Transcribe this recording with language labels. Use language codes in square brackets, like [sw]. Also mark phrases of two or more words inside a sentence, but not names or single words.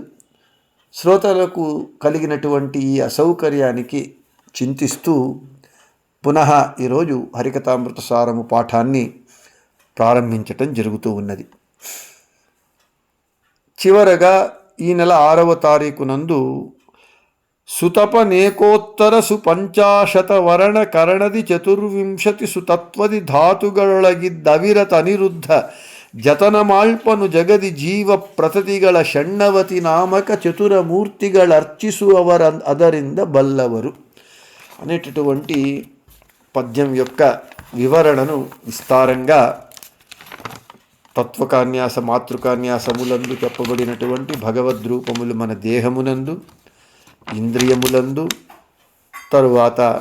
[te] శ్రోతలకు కలిగినటువంటి ఈ అసౌకర్యానికి చింతిస్తూ పునః ఈరోజు హరికథామృతసారము పాఠాన్ని ప్రారంభించటం జరుగుతూ ఉన్నది. చివరగా ఈ నెల 6వ తారీఖు నందు [kn] ಸುತಪನೇಕೋತ್ತರ ಸುಪಂಚಾಶತ ವರ್ಣ కరణది 24 ಸುತತ್ವದಿ ಧಾತುಗಳೊಳಗಿದ್ದವಿರತ ಅನಿರುದ್ಧ ಜತನಮಾಳ್ಪನು ಜಗದಿ ಜೀವ ಪ್ರತತಿಗಳ ಷಣ್ಣವತಿ ನಾಮಕ ಚತುರಮೂರ್ತಿಗಳರ್ಚಿಸುವವರ ಅದರಿಂದ ಬಲ್ಲವರು [te] అనేటటువంటి పద్యం యొక్క వివరణను విస్తారంగా తత్వకాన్యాస మాతృకాన్యాసములందు చెప్పబడినటువంటి భగవద్రూపములు మన దేహమునందు ఇంద్రియములందు తరువాత